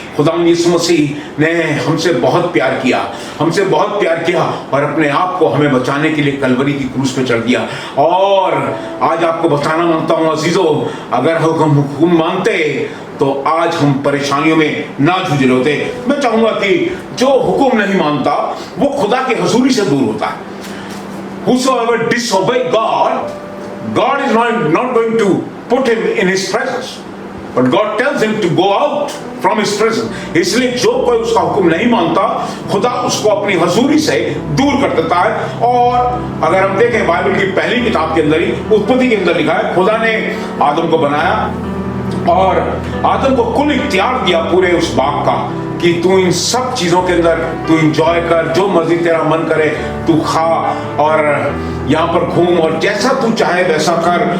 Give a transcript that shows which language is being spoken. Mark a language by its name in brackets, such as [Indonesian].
[Hindi] खुदावंद यीशु मसीह ने हमसे बहुत प्यार किया, हमसे बहुत प्यार किया और अपने आप को हमें बचाने के लिए कलवरी की क्रूस पे चढ़ दिया। और आज आपको बताना मांगता हूँ अजीजों, अगर हम हुक्म मानते तो आज हम परेशानियों में ना जूझ रहे होते। मैं चाहूंगा कि जो हुक्म नहीं मानता वो खुदा की हजूरी से दूर होता है। [English] Whosoever disobey God, God is not going to put him in his presence, but God tells him to go out from his presence. [Hindi] इसलिए जो कोई उसका हुक्म नहीं मानता खुदा उसको अपनी हजूरी से दूर कर देता है। और अगर हम देखें बाइबल की पहली किताब के अंदर ही उत्पत्ति के अंदर लिखा है खुदा ने आदम को बनाया और आदम को कुल इख्तियार दिया पूरे उस बाग का कि तू इन सब चीजों के अंदर तू एंजॉय कर, जो मर्जी तेरा मन करे तू खा और यहाँ पर घूम और जैसा तू चाहे वैसा कर।